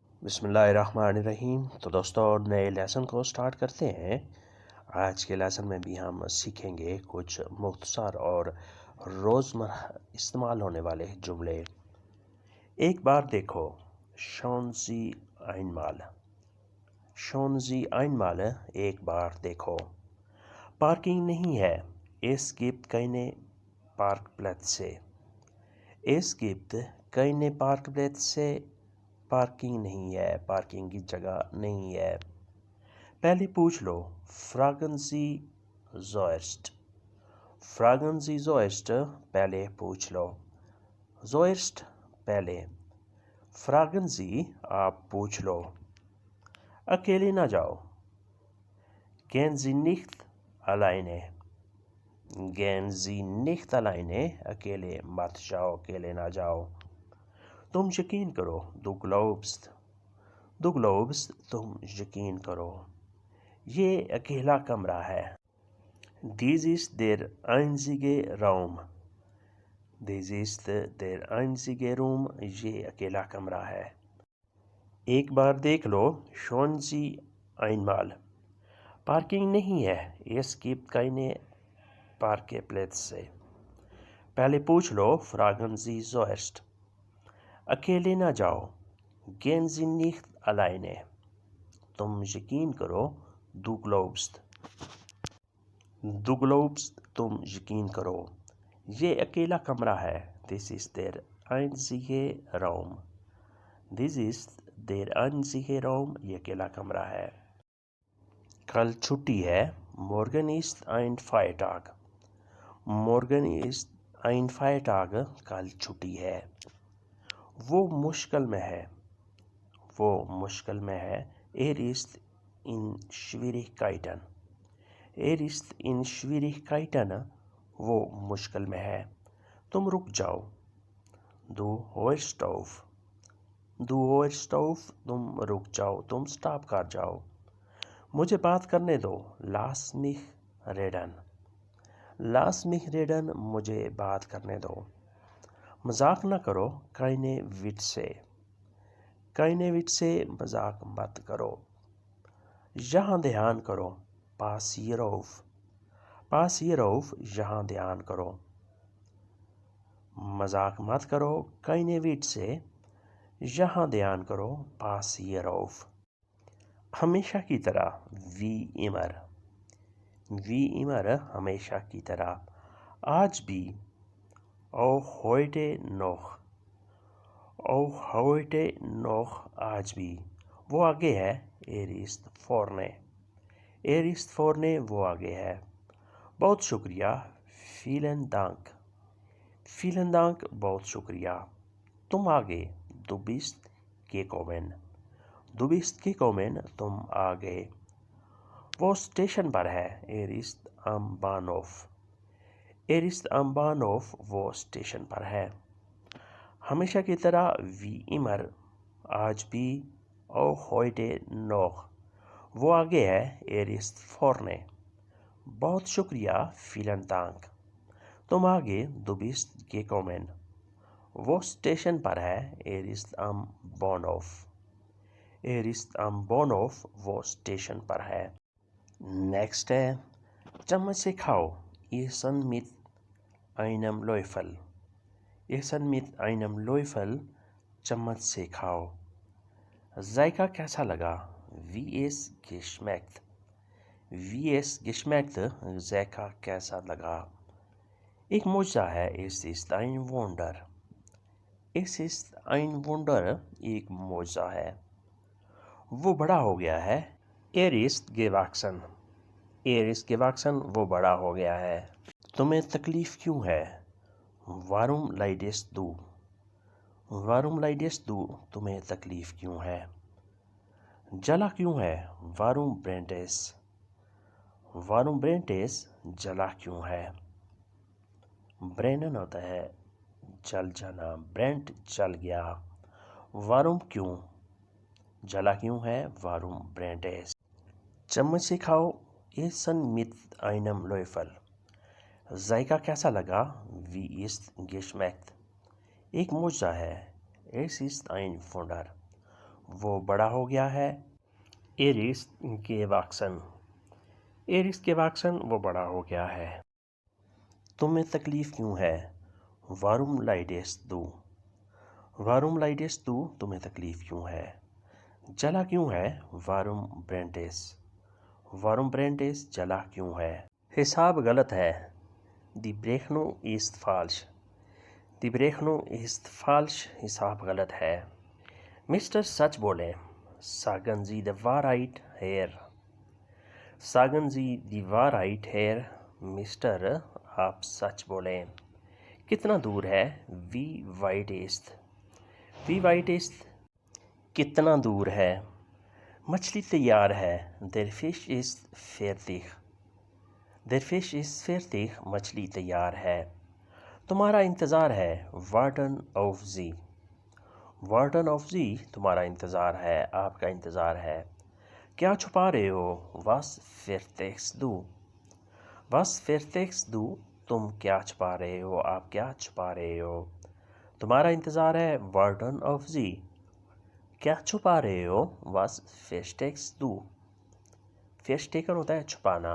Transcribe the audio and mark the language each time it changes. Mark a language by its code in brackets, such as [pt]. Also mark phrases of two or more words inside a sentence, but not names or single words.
[ur] بسم اللہ الرحمن الرحیم۔ تو دوستوں نئے لیسن کو سٹارٹ کرتے ہیں۔ آج کے لیسن میں بھی ہم سیکھیں گے کچھ مختصر اور روزمرہ استعمال ہونے والے جملے۔ ایک بار دیکھو، [de] schauen Sie einmal۔ schauen Sie einmal، [ur] ایک بار دیکھو۔ پارکنگ نہیں ہے، [de] es gibt keine Parkplätze۔ es gibt keine Parkplätze، [ur] پارکنگ نہیں ہے، پارکنگ کی جگہ نہیں ہے۔ پہلے پوچھ لو، [de] fragen Sie zuerst۔ fragen Sie zuerst، [ur] پہلے پوچھ لو۔ zuerst پہلے، [de] fragen Sie [ur] آپ پوچھ لو۔ اکیلے نہ جاؤ، [de] gehen Sie nicht alleine۔ gehen Sie nicht alleine، [ur] اکیلے مت جاؤ، اکیلے نہ جاؤ۔ تم یقین کرو، [de] du glaubst۔ du glaubst، [ur] تم یقین کرو۔ یہ اکیلا کمرہ ہے، [de] dies ist der einzige Raum۔ dies ist der einzige Raum، [ur] یہ اکیلا کمرہ ہے۔ ایک بار دیکھ لو، [de] schauen Sie einmal۔ [ur] پارکنگ نہیں ہے، [de] es gibt keine Parkplätze۔ [ur] پہلے پوچھ لو، [de] fragen Sie zuerst۔ [ur] اکیلے نہ جاؤ، [de] gehen Sie nicht alleine۔ [ur] تم یقین کرو، [de] du glaubst۔ du glaubst، [ur] تم یقین کرو۔ یہ اکیلا کمرہ ہے، [de] this ist der einzige Raum۔ this ist der einzige Raum، [ur] یہ اکیلا کمرہ ہے۔ کل چھٹی ہے، [de] morgen ist ein Feiertag۔ morgen ist ein Feiertag، [ur] کل چھٹی ہے۔ وہ مشکل میں ہے، وہ مشکل میں ہے، [de] er ist in Schwierigkeiten۔ er ist in Schwierigkeiten، [ur] وہ مشکل میں ہے۔ تم رک جاؤ، [de] du hörst auf۔ du hörst auf، [ur] تم رک جاؤ، تم سٹاپ کر جاؤ۔ مجھے بات کرنے دو، [de] lass mich reden۔ lass mich reden، [ur] مجھے بات کرنے دو۔ مذاق نہ کرو، [de] keine Witze۔ keine Witze، [ur] مذاق مت کرو۔ یہاں دھیان کرو، [de] pass hier auf۔ pass hier auf، [ur] یہاں دھیان کرو۔ مذاق مت کرو، [de] keine Witze، [ur] یہاں دھیان کرو، [de] pass hier auf۔ [ur] ہمیشہ کی طرح، [de] wie immer۔ wie immer، [ur] ہمیشہ کی طرح۔ آج بھی، [de] auch heute noch۔ auch heute noch، [ur] آج بھی۔ وہ آگے ہے، [de] er ist vorne۔ er ist vorne، [ur] وہ آگے ہے۔ بہت شکریہ، [de] vielen Dank۔ vielen Dank، [ur] بہت شکریہ۔ تم آگے، [de] du bist gekommen۔ du bist gekommen، [ur] تم آگے۔ وہ اسٹیشن پر ہے، [de] er ist am Bahnhof۔ er ist am Bahnhof، [ur] وہ اسٹیشن پر ہے۔ ہمیشہ کی طرح، [de] wie immer، [ur] آج بھی، [de] auch heute noch، [ur] وہ آگے ہے، [de] er ist vorne۔ [ur] بہت شکریہ، [de] vielen Dank۔ [ur] تم آگے، [de] du bist gekommen۔ [ur] وہ اسٹیشن پر ہے، [de] er ist am Bahnhof۔ er ist am Bahnhof، [ur] وہ اسٹیشن پر ہے۔ نیکسٹ ہے، چمچ سے کھاؤ، [de] essen mit einem Löffel۔ essen mit einem Löffel، [ur] چمچ سے کھاؤ۔ ذائقہ کیسا لگا، [de] wie es geschmeckt۔ wie es geschmeckt، [ur] ذائقہ کیسا لگا۔ ایک معجزہ ہے، [de] es ist ein Wunder۔ es ist ein Wunder، [ur] ایک معجزہ ہے۔ وہ بڑا ہو گیا ہے، [de] er ist gewachsen۔ er ist gewachsen، [ur] وہ بڑا ہو گیا ہے۔ تمہیں تکلیف کیوں ہے، [de] warum leidest du۔ warum leidest du، [ur] تمہیں تکلیف کیوں ہے۔ جلا کیوں ہے، [de] warum brennt es۔ warum brennt es، [ur] جلا کیوں ہے۔ brennen ہوتا ہے جل جانا، brennt جل گیا۔ warum کیوں، جلا کیوں ہے، [de] warum brennt es۔ [ur] چمچ سے کھاؤ، [de] essen mit einem Löffel۔ [ur] ذائقہ کیسا لگا، [de] wie ist geschmeckt۔ [ur] ایک معجزہ ہے، [de] es ist ein Wunder۔ [ur] وہ بڑا ہو گیا ہے. [de] Er ist gewachsen. Er ist gewachsen. [ur] وہ بڑا ہو گیا ہے. تمہیں تکلیف کیوں ہے؟ [de] Warum leidest du? Warum leidest du? [ur] تمہیں تکلیف کیوں ہے؟ جلا کیوں ہے؟ [de] Warum brennt es? Warum brennt es? [ur] جلا کیوں ہے؟ حساب غلط ہے. [de] Die Berechnung ist falsch. Die Berechnung ist falsch. [ur] حساب غلط ہے. مسٹر سچ بولیں. [de] Sagen Sie die Wahrheit, Herr. Sagen Sie die Wahrheit, Herr. [ur] مسٹر آپ سچ بولیں. کتنا دور ہے؟ [de] Wie weit ist? Wie weit ist? [ur] کتنا دور ہے؟ مچھلی تیار ہے. [de] Der Fisch ist fertig. Der Fisch ist fertig. [ur] مچھلی تیار ہے. تمہارا انتظار ہے. [de] Warten auf Sie. Warten auf Sie. [ur] تمہارا انتظار ہے، آپ کا انتظار ہے. کیا چھپا رہے ہو؟ [de] Was versteckst du? Was versteckst du? [ur] تم کیا چھپا رہے ہو، آپ کیا چھپا رہے ہو. تمہارا انتظار ہے. [de] Warten auf Sie. [ur] کیا چھپا رہے ہو؟ [de] Was versteckst du? Verstecken [ur] ہوتا ہے چھپانا.